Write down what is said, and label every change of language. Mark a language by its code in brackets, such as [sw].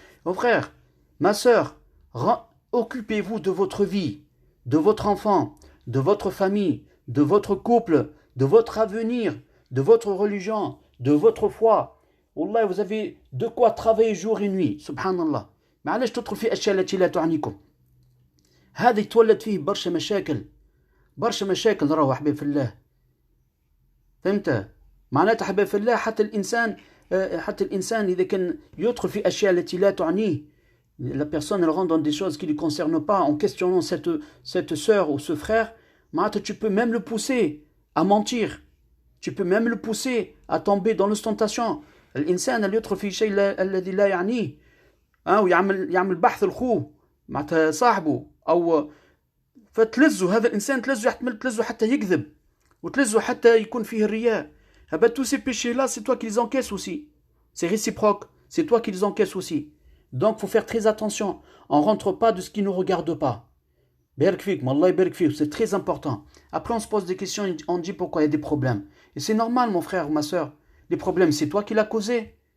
[fr] Mon frère, ma soeur, occupez-vous de votre vie, de votre enfant, de votre famille, de votre couple, de votre avenir, de votre religion, de votre foi. Wallah, vous avez de quoi travailler jour et nuit. Subhanallah. [ar] معلش تدخل في أشياء التي لا تعنيكم. هذا يتولد فيه برشا مشاكل راهو حبيب في الله. فهمت؟ معناتها حبيب في الله حتى الإنسان إذا كان يدخل في أشياء التي لا تعنيه، [fr] la personne elle rentre dans des choses qui ne lui concernent pas en questionnant cette sœur ou ce frère. [ar] معناتها [fr] tu peux même le pousser à mentir, tu peux même le pousser à tomber dans l'ostentation. [ar] الإنسان اللي يدخل في شيء الذي لا يعنيه ويعمل بحث لخوه معناتها صاحبه أو فتلزه، هذا الإنسان تلزه حتى يكذب وتلزه حتى يكون فيه الرياء. [fr] tous ces péchés-là, c'est toi qui les encaisses aussi. C'est réciproque, c'est toi qui les encaisses aussi. Donc, il faut faire très attention. On ne rentre pas de ce qui ne nous regarde pas. Barak fik, Wallah barak fik, c'est très important. Après, on se pose des questions, on dit pourquoi il y a des problèmes. Et c'est normal, mon frère ou ma soeur. Les problèmes, c'est toi qui l'as causé.